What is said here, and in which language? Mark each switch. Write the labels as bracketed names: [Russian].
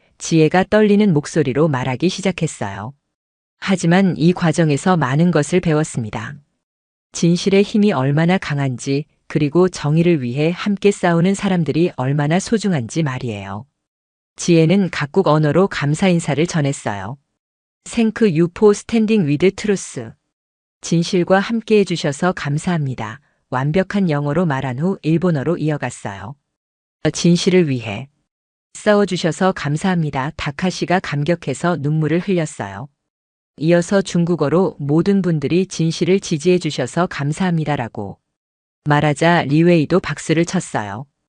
[Korean] 지혜가 떨리는 목소리로 말하기 시작했어요. 하지만 이 과정에서 많은 것을 배웠습니다. 진실의 힘이 얼마나 강한지, 그리고 정의를 위해 함께 싸우는 사람들이 얼마나 소중한지 말이에요. 지혜는 각국 언어로 감사 인사를 전했어요. [English] Thank you for standing with truth. [Korean] 진실과 함께 해주셔서 감사합니다. 완벽한 영어로 말한 후 일본어로 이어갔어요. 진실을 위해 싸워주셔서 감사합니다. 다카시가 감격해서 눈물을 흘렸어요. 이어서 중국어로 모든 분들이 진실을 지지해 주셔서 감사합니다라고 말하자 리웨이도 박수를 쳤어요.